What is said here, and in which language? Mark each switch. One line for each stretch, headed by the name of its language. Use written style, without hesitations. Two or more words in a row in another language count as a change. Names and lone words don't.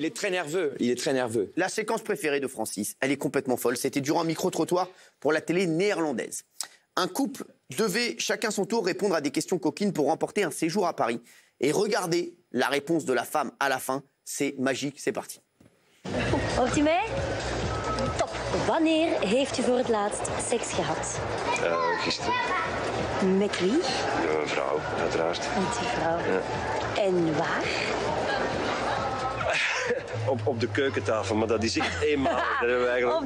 French: Il est très nerveux. Il est très nerveux. La séquence préférée de Francis, elle est complètement folle. C'était durant un micro-trottoir pour la télé néerlandaise. Un couple devait chacun son tour répondre à des questions coquines pour remporter un séjour à Paris. Et regardez la réponse de la femme à la fin. C'est magique, c'est parti.
Dutch: Hoort u mij? Top. Wanneer heeft u voor het laatst seks gehad? Gisteren. Met wie? Ja, een vrouw, uiteraard. Met die vrouw. Ja. En waar? Op de keukentafel, maar dat is echt eenmaal. Dat hebben we eigenlijk